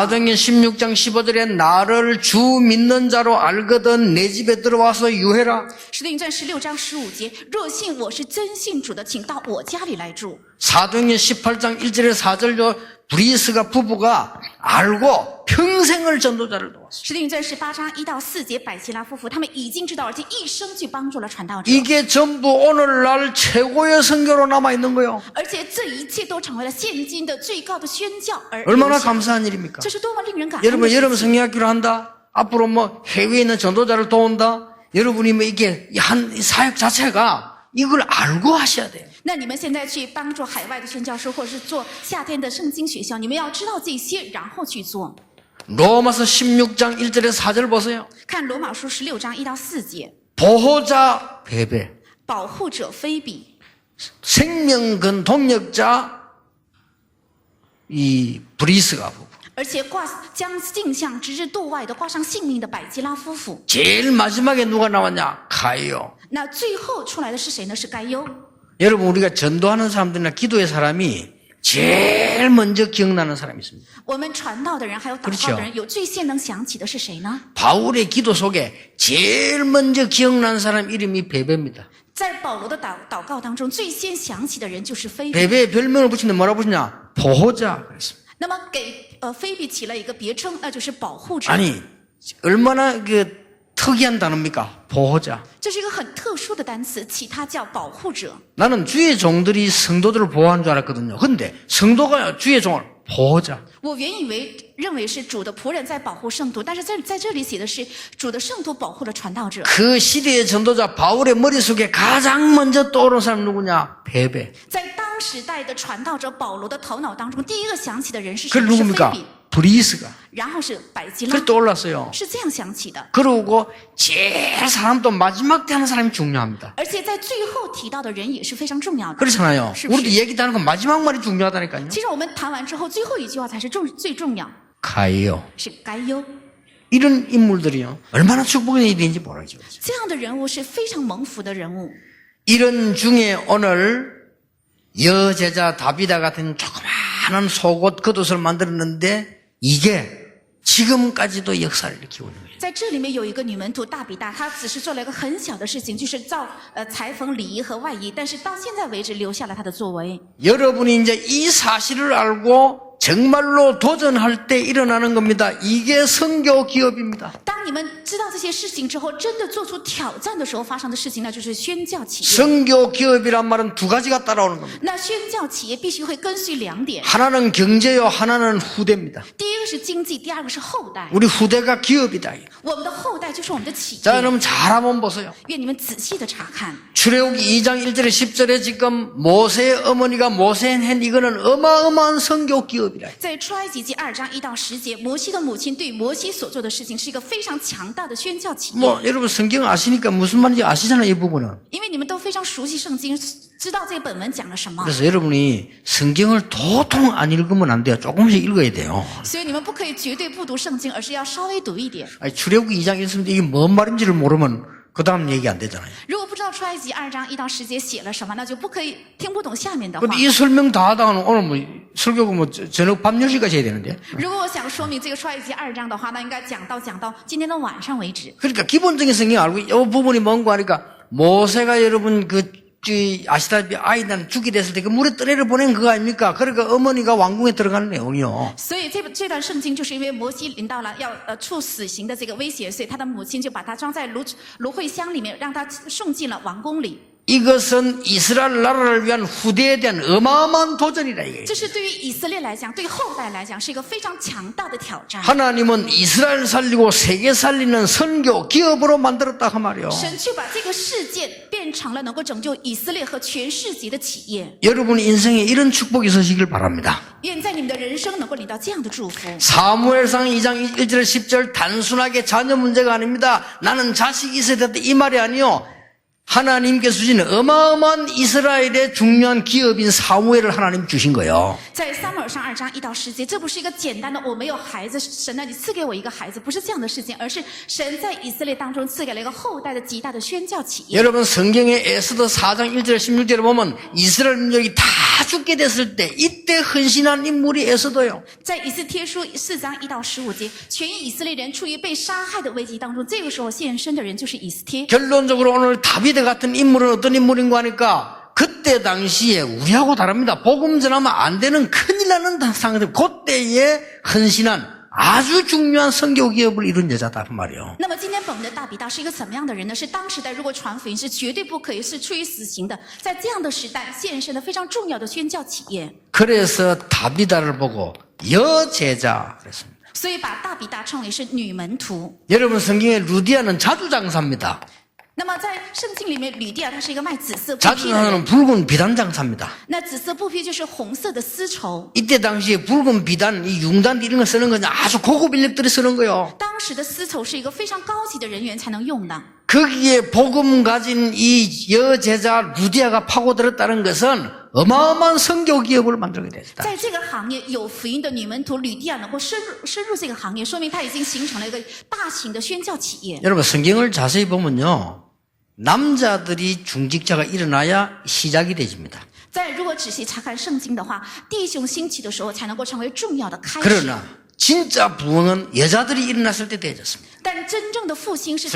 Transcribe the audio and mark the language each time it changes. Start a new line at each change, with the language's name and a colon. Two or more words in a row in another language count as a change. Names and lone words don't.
Korean: 사도행전 16장 15절에 나를 주 믿는 자로 알거든 내 집에 들어와서 유해라.
Chinese: 使徒行传16章15节，若信我是真信主的，请到我家里来住。
Korean: 사도행전 18장 1절에 4절로 브리스가 부부가 알고 평생을 전도자를 도왔어요.
Chinese: 使徒行传18章1到4节，百基拉夫妇他们已经知道，而且一生去帮助了传道者，
Korean: 이게 전부 오늘날 최고의 선교로 남아있는 거예요.
Chinese: 而且这一切都成为了现今的最高的宣教而
Korean: 얼마나
Chinese: 留下。
Korean: 감사한 일입니까?
Chinese: 这是多么令人感恩的
Korean: 여러분
Chinese: 事
Korean: 여러분
Chinese: 情！
Korean: 성경학교를 한다. 앞으로 뭐 해외에 있는 전도자를 도운다. 여러분이 뭐 이게 한 사역 자체가 이걸 알고 하셔야 돼요.
Chinese: 那你们现在去帮助海外的宣教师，或者是做夏天的圣经学校，你们要知道这些，然后去做。
Korean: 로마서 16장 1절에 4절 보세요.
Chinese: 看罗马书16章1到4节，
Korean: 보호자 베베,
Chinese: 保护者非比，
Korean: 생명근 동력자 이 브리스가 부부.
Chinese: 而且将镜像直至度外的挂上性命的百基拉夫妇。
Korean: 제일 마지막에 누가 나왔냐? 가이오.
Chinese: 那最后出来的是谁呢？是该忧。
Korean: 여러분 우리가 전도하는 사람들이나 기도의 사람이 제일 먼저 기억나는 사람이 있습니다.
Chinese: 我们传道的人还有祷告的人，有最先能想起的是谁呢？
Korean: 바울의 기도 속에 제일 먼저 기억나는 사람 이름이 베베입니다.
Chinese: 在保罗的祷告当中，最先想起的人就是菲比。
Korean: 베베의 별명을 붙이는데 뭐라고 붙이냐? 보호자 그랬습니다.
Chinese: 那么给菲比起了一个别称，那就是保护者。
Korean: 아니 얼마나 그 특이한 단어입니까? 보호자.
Chinese: 这是一个很特殊的单词，起它叫保护者。
Korean: 나는 주의 종들이 성도들을 보호하는 줄 알았거든요. 근데 성도가 주의 종을 보호자.
Chinese: 我原以为认为是主的仆人在保护圣徒，但是在这里写的是主的圣徒保护了传道者。
Korean: 그 시대의 전도자 바울의 머릿속에 가장 먼저 떠오르는 사람 누구냐? 베베.
Chinese: 在当时代的传道者保罗的头脑当中，第一个想起的人是
Korean: 그
Chinese: 谁？是菲
Korean: 누굽니까?
Chinese: 比，
Korean: 브리스가.
Chinese: 然后是百基拉
Korean: 그래 ， 떠올랐어요.
Chinese: 是这样想起的。
Korean: 그러고 제일 사람도 마지막 때 하는 사람이 중요합니다.
Chinese: 而且在最后提到的人也是非常重要的。
Korean: 그렇잖아요.
Chinese: 是不是？
Korean: 우리도 얘기하는 건 마지막 말이 중요하다니까요.
Chinese: 其实我们谈完之后，最后一句话才是最重要，
Korean: 가이오.
Chinese: 是该忧。
Korean: 이런 인물들이요. 얼마나 축복의 일인지 모르죠.
Chinese: 这样的人物是非常蒙福的人物。
Korean: 이런 중에 오늘 여제자 다비다 같은 조그마한 속옷 겉옷을 만들었는데 이게 지금까지도 역사를 일으키고 있는 거예요.
Chinese: 在这里面有一个女门徒大比大，她只是做了一个很小的事情，就是造裁缝里衣和外衣，但是到现在为止留下了她的作为。
Korean: 여러분이 이제 이 사실을 알고 정말로 도전할 때 일어나는 겁니다. 이게 선교 기업입니다.
Chinese: 当你们知道这些事情之后，真的做出挑战的时候发生的事情，那就是宣教企业。
Korean: 선교 기업이란 말은 두 가지가 따라오는 겁니다.
Chinese: 那宣教企业必须会跟随两点，
Korean: 하나는 경제요, 하나는 후대입니다.
Chinese: 第一个是经济，第二个是后代。
Korean: 우리 후대가 기업이다.
Chinese: 我们的后代就是我们的企
Korean: 자,
Chinese: 业。
Korean: 그럼 잘 한번 보세요.
Chinese: 愿你们仔细的查看。
Korean: 출애굽기 2장 1절에 10절에 지금 모세의 어머니가 모세한 이거는 어마어마한 선교 기업이라.
Chinese: 在出埃及记2章1到10节，摩西的母亲对摩西所做的事情是一个非常强大的宣教企业。
Korean: 뭐 여러분 성경 아시니까 무슨 말인지 아시잖아요, 이 부분은.
Chinese: 因为你们都非常熟悉圣经，知道这个本文讲了什么，
Korean: 그래서 여러분이 성경을 도통 안 읽으면 안 돼요. 조금씩 읽어야 돼요.
Chinese: 所以你们不可以绝对不读圣经，而是要稍微读一点。
Korean: 아니, 출애굽기 2장 1절인데 이게 뭔 말인지를 모르면 그 다음 얘기 안 되잖아요.
Chinese: 如果不知道出埃及2章1到10节写了什么，那就不可以听不懂下面的话。
Korean: 근데 이 설명 다 하다가는 오늘 뭐 설교가 뭐 저녁 밤 10시까지 해야 되는데.
Chinese: 如果我想说明这个出埃及2章的话，那应该讲到今天的晚上为止。
Korean: 그러니까 기본적인 성경 알고 이 부분이 뭔가 하니까 모세가 여러분 아시다시피 아이들 죽게 됐을 때 그 물에 떠내려 보낸 그거 아닙니까? 그러니까 어머니가 왕궁에 들어가는 내용이요.
Chinese: 所以这段圣经就是因为摩西临到了要处死刑的这个威胁，所以他的母亲就把他装在芦荟箱里面，让他送进了王宫里。
Korean: 이것은 이스라엘 나라를 위한 후대에 대한 어마어마한 도전이다 이게.
Chinese: 这是对于以色列来讲，对后代来讲是一个非常强大的挑战。
Korean: 하나님은 이스라엘 살리고 세계 살리는 선교 기업으로 만들었다 그 말이요.
Chinese: 神去把这个事件变成了能够拯救以色列和全世界的企业。
Korean: 여러분 인생에 이런 축복이 있으시길 바랍니다.
Chinese: 愿在你们的人生能够领到这样的祝福。
Korean: 사무엘상 2장 1절 10절 단순하게 자녀 문제가 아닙니다. 나는 자식이 있어야 된다 이 말이 아니요. 하나님께서 주신 어마어마한 이스라엘의 중요한 기업인 사무엘을 하나님 주신 거예요.
Chinese: 在撒母耳上2章1到10节，这不是一个简单的我没有孩子，神啊，你赐给我一个孩子，不是这样的事情，而是神在以色列当中赐给了一个后代的极大的宣教企业。
Korean: 여러분 성경의 에스더 4장 1절 16절에 보면 이스라엘 민족이 다 죽게 됐을 때 이때 헌신한 인물이 에스더예요.
Chinese: 在以斯帖书4章1到15节，全以色列人处于被杀害的危机当中，这个时候现身的人就是以斯帖。
Korean: 결론적으로 오늘 다비드 같은 인물은 어떤 인물인가 하니까 그때 그때 당시에 우리하고 다릅니다. 복음 전하면 안 되는 큰일 나는 상황들, 그때에 헌신한 아주 중요한 선교 기업을 이룬 여자다 그 말이에요.
Chinese: 那么今天本文的大比大是一个怎么样的人呢？是当时代如果传福音是绝对不可以是处以死刑的，在这样的时代献身的非常重要的宣教企业。
Korean: 그래서 다비다를 보고 여제자 그랬습니다.
Chinese: 所以把大比大称为是女门徒。
Korean: 여러분 성경에 루디아는 자주장사입니다.
Chinese: 那么在圣经里面，吕地亚她是一个卖紫色布匹的
Korean: 자주장사는
Chinese: 人。
Korean: 붉은 비단장사입니다.
Chinese: 那紫色布匹就是红色的丝绸。
Korean: 이때 당시에 붉은 비단, 이 융단 이런 거 쓰는 건 아주 고급 인력들이 쓰는 거요.
Chinese: 当时的丝绸是一个非常高级的人员才能用的。
Korean: 거기에 복음 가진 이 여제자 루디아가 파고들었다는 것은 어마어마한 선교 기업을 만들게 됐다.
Chinese: 在这个行业有福音的女门徒吕地亚能够深入这个行业，说明她已经形成了一个大型的宣教企业。
Korean: 여러분 성경을 자세히 보면요. 남자들이 중직자가 일어나야 시작이 되집니다.
Chinese: 在如果仔细查看圣经的话，弟兄兴起的时候才能够成为重要的开始。
Korean: 그러나 진짜 부흥은 여자들이 일어났을 때 되어졌습니다.
Chinese: 但真正的复兴是当